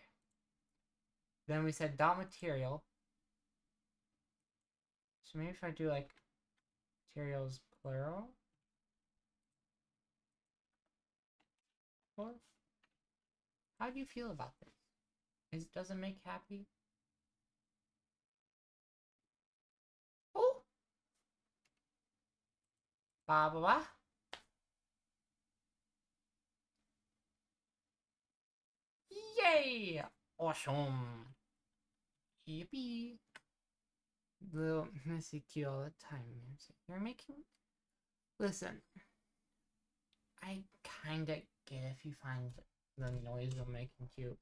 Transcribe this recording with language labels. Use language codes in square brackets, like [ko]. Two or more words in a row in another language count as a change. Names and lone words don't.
[en] Then we said dot material. So maybe if I do like materials plural. Or how do you feel about this? Does it make happy? Oh! Ba ba ba. Yay! Awesome! Yippee! Little Missy cute all the time. You're making... Listen. I kinda get if you find the noise we're making cute.